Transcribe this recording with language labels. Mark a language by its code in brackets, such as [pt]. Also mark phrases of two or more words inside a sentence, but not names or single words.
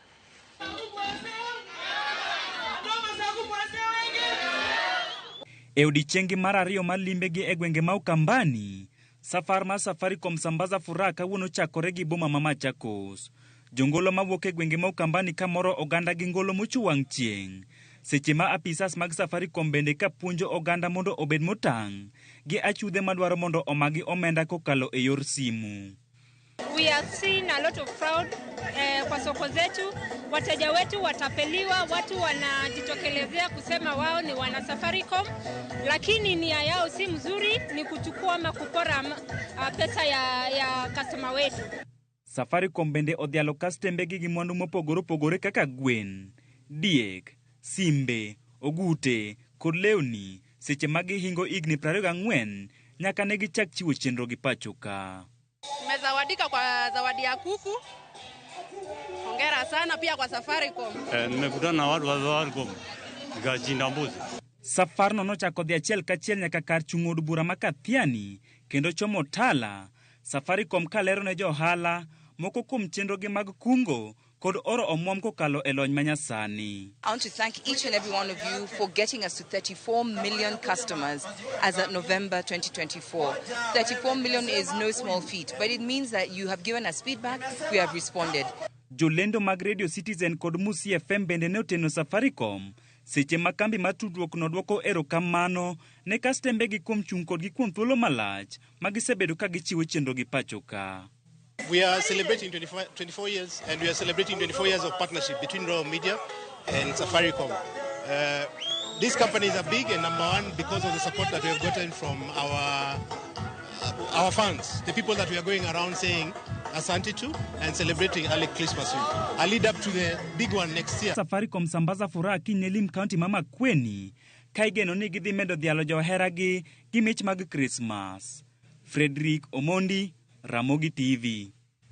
[luo] E odiochieng' mar ariyo mar limbegi e gwenge ma Ukambani, safar mar Safaricom Sambaza Furaha kawuono chakore gi boma ma Machakos. Jongolo mawuok e gwenge ma Ukambani kamoro oganda gi ngolo mochuwang' chieng'. Seche ma apisas mag Safaricom bende ka puonjo oganda mondo obed motang' gi achudhe madwaro mondo omagi omenda kokalo e yor simu. [en] We have seen a lot of fraud [sw] kwa soko zetu. Wateja wetu watapeliwa, watu wanajitokelezea kusema wao ni wana Safaricom, lakini nia yao si mzuri, ni kuchukua ama kupora pesa ya customer wetu. [luo] Safaricom bende odhialo kastembegi gi mwandu mopogore opogore kaka gwen, diek, simbe, ogute kod lewni seche ma gihingo higni 24 nyaka ne gichak chiwo chenro gi pacho ka. [sw] Tumezawadika kwa zawadi ya kuku. Hongera sana pia kwa Safaricom. Nimekutana na watu wa Safaricom nikachinja mbuzi. [luo] Safar no nochako dhi achiel kachiel nyaka kar chung' od bura ma Kathiani kendo chomo Tala. Safaricom kalero ne johala moko kuom chenrogi mag kungo kod oro omwom kokalo e lony manyasani. [en] I want to thank each and every one of you for getting us to 34 million customers as of November 2024. 34 million is no small feat, but it means that you have given us feedback, we have responded. [luo] Jolendo mag Radio Citizen kod Musi FM bende ne oteno Safaricom seche ma kambi mar tudruok nodwoko erokamano ne kastembegi kuom chung' kodgi kuom thuolo malach ma gisebedo ka gichiwo chenro gi pacho ka. [en] We are celebrating 24 years, and we are celebrating 24 years of partnership between Royal Media and Safaricom. These companies are big and number one because of the support that we have gotten from our fans, the people that we are going around saying Asante to and celebrating early Christmas week. I lead up to the big one next year. [luo] Safaricom Sambaza Furaha Kinyelim County Mama Kweni kaigeno ni gidhi medo dhialo joheragi gi mich mag Christmas. Fredrick Omondi, Ramogi TV.